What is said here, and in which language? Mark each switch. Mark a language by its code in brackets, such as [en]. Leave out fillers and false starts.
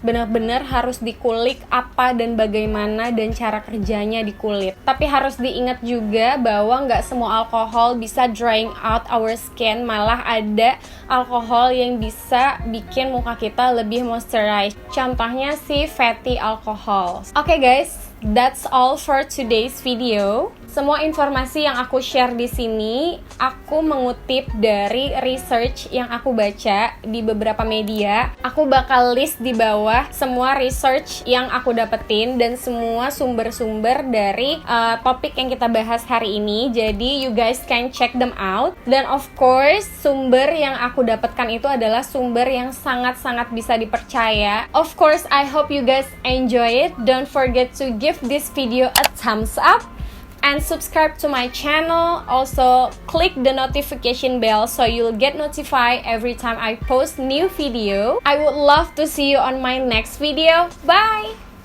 [id] Benar-benar harus dikulik apa dan bagaimana dan cara kerjanya di kulit. Tapi harus diingat juga bahwa nggak semua alkohol bisa [en] drying out our skin, [id] malah ada alkohol yang bisa bikin muka kita lebih moisturized. Contohnya si fatty alcohol. [en] Oke guys, that's all for today's video. [id] Semua informasi yang aku share di sini aku mengutip dari research yang aku baca di beberapa media. Aku bakal list di bawah semua research yang aku dapetin dan semua sumber-sumber dari topik yang kita bahas hari ini. Jadi [en] you guys can check them out. [id] Dan [en] of course, [id] sumber yang aku dapatkan itu adalah sumber yang sangat-sangat bisa dipercaya. [en] Of course, I hope you guys enjoy it. Don't forget to give this video a thumbs up and subscribe to my channel. Also, click the notification bell so you'll get notified every time I post new video. I would love to see you on my next video. Bye!